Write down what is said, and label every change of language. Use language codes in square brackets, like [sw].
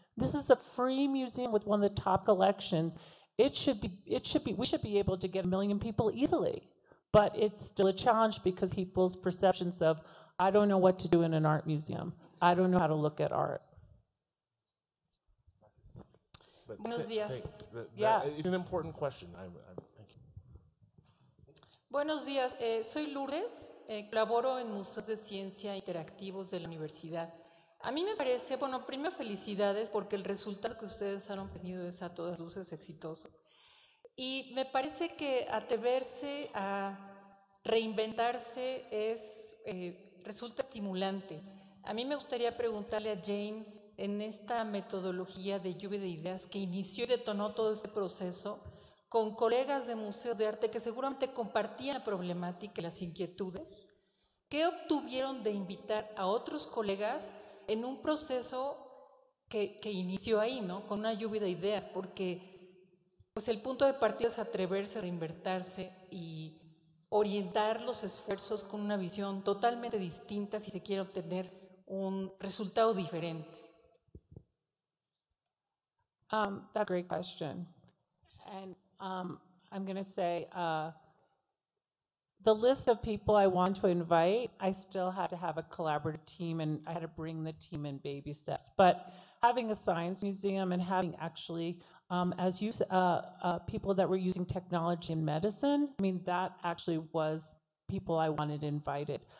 [en] This is a free museum with one of the top collections. We should be able to get 1 million people easily, but it's still a challenge because people's perceptions of, I don't know what to do in an art museum. I don't know how to look at art. [es] Buenos días. [en] It's an important question. Thank you. [es] Buenos días. Soy Lourdes. Colaboro en Museos de Ciencia Interactivos de la Universidad. A mí me parece, bueno, primero felicidades porque el resultado que ustedes han obtenido es a todas luces exitoso. Y me parece que atreverse a reinventarse resulta estimulante. A mí me gustaría preguntarle a Jane, en esta metodología de lluvia de ideas que inició y detonó todo este proceso, con colegas de museos de arte que seguramente compartían la problemática y las inquietudes, ¿qué obtuvieron de invitar a otros colegas en un proceso que inició ahí, ¿no? Con una lluvia de ideas, porque pues el punto de partida es atreverse, reinventarse y orientar los esfuerzos con una visión totalmente distinta si se quiere obtener un resultado diferente. [en] That's a great question. And I'm going to say the list of people I want to invite, I still had to have a collaborative team, and I had to bring the team in baby steps. But having a science museum and having actually, as you people that were using technology in medicine, I mean, that actually was people I wanted invited.